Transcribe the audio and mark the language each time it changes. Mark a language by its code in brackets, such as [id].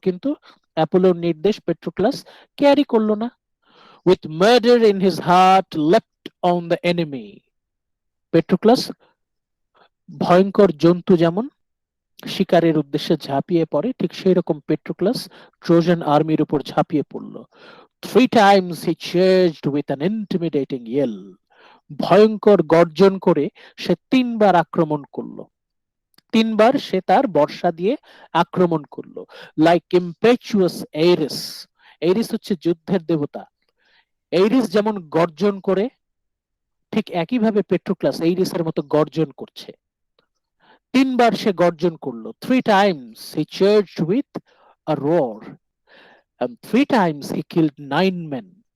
[bn] কিন্তু অ্যাপোলোর নির্দেশ পেট্রোক্লাস ক্যারি করলো না। [en] With murder in his heart left on the enemy. [bn] পেট্রোক্লাস ভয়ঙ্কর জন্তু যেমন শিকারের উদ্দেশ্যে ঝাঁপিয়ে পড়ে, ঠিক সেই রকম পেট্রোক্লাস ট্রোজান আর্মির উপর ঝাঁপিয়ে পড়ল। [en] 3 times he charged with an intimidating yell. [bn] ভয়ঙ্কর গর্জন করে সে 3 বার আক্রমণ করলো। 3 বার সে তার বর্ষা দিয়ে আক্রমণ করলো। [en] Like impetuous Ares. [bn] এইরিস হচ্ছে যুদ্ধের দেবতা। এইরিস যেমন গর্জন করে, ঠিক একইভাবে পেট্রোক্লাস এইরিসের মতো গর্জন করছে। 3 বার সে গর্জন করলো। [en] 3 times he charged with a roar and 3 times he killed 9 men.